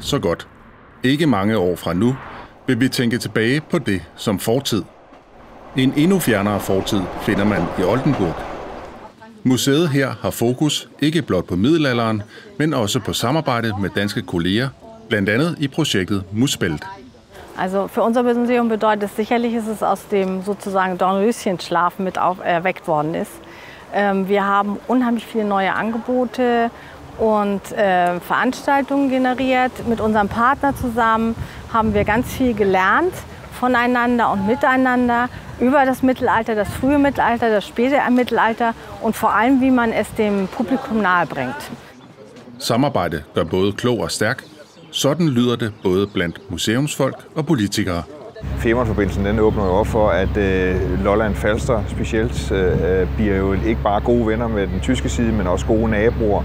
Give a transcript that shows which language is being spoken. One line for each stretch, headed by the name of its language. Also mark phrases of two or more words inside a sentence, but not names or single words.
Danish: Ikke mange år fra nu vil vi tænke tilbage på det som fortid. En endnu fjernere fortid finder man i Oldenburg. Museet her har fokus ikke blot på middelalderen, men også på samarbejde med danske kolleger, blandt andet i projektet Muspelt.
German: Also für unser Museum bedeutet es sicherlich, ist es aus dem sozusagen Dornröschenschlaf mit erweckt worden ist. Wir haben unheimlich viele neue Angebote und Veranstaltungen generiert. Mit unserem Partner zusammen haben wir ganz viel gelernt voneinander und miteinander über das Mittelalter, das frühe Mittelalter, das späte Mittelalter und vor allem, wie man es dem Publikum nahebringt.
Danish: Samarbejde gør både klog og stærk. Sådan lyder det både blandt museumsfolk og politikere. Femernforbindelsen den åbner jo op for, at Lolland Falster specielt bliver jo ikke bare gode venner med den tyske side, men også gode naboer.